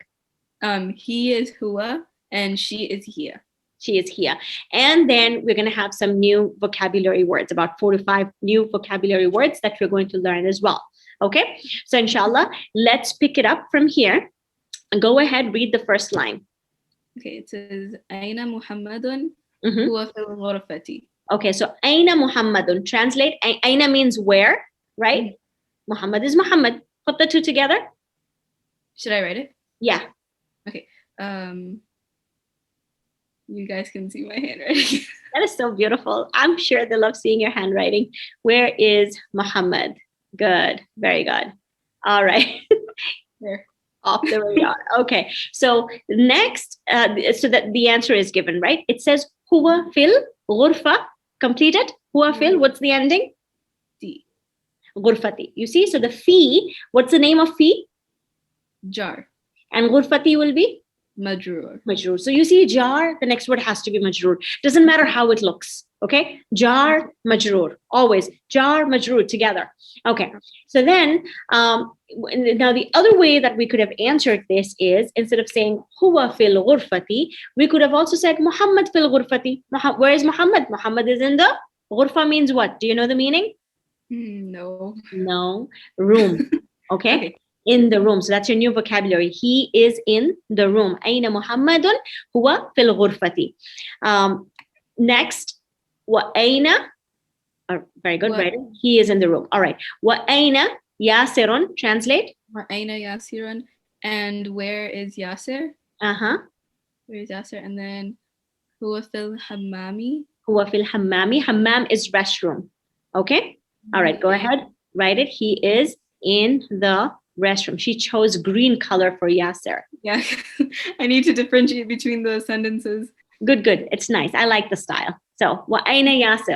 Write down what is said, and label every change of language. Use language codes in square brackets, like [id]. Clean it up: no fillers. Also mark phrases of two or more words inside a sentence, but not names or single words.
[en] He is huwa and she is hiya. She is here. And then we're going to have some new vocabulary words, about 4 to 5 new vocabulary words that we're going to learn as well. Okay, so inshallah, let's pick it up from here. Go ahead, read the first line. Okay, it says [ar] أين محمدٌ Mhm. هو في الغرفةِ. [en] Okay, so [ar] أين محمدٌ. [en] Translate. Aina means where, right? Muhammad is Muhammad. Put the two together. Should I write it? Yeah. Okay. You guys can see my handwriting. That is so beautiful. I'm sure they love seeing your handwriting. Where is Muhammad? Good. Very good. All right. There. Off the radar. Okay. So next, so that the answer is given, right? It says [ar] هو في الغرفة. [en] Completed. [ar] هو في. [en] What's the ending? D. Ghurfati. You see? So the fee. What's the name of fee? Jar. And ghurfati will be Majrur. majroor. So you see jar, the next word has to be majroor. Doesn't matter how it looks. Okay. Jar, majroor. Always jar, majroor together. Okay. So then, now the other way that we could have answered this is, instead of saying [ar] هو في الغرفةِ, [en] we could have also said Muhammad [ar] في الغرفةِ. [en] Where is Muhammad? Muhammad is in the ghurfa. Means what? Do you know the meaning? No. No. Room. Okay. Okay. In the room. So that's your new vocabulary. He is in the room. [ar] أين محمدٌ هو في الغرفةِ. [en] Next, [ar] وأين. [en] Very good. Wa- Right. He is in the room. All right. [ar] وأين ياسرٌ. [en] Translate. [ar] أين ياسرٌ. [en] And where is Yasir? Uh-huh. Where is Yasir? And then [ar] هو في الحمامِ. هو في الحمامِ. [en] Hammam is restroom. Okay. All right. Go ahead. Write it. He is in the restroom. She chose green color for Yasir. Yeah. I need to differentiate between the sentences. Good, good. It's nice. I like the style. So, [ar] وأين ياسر?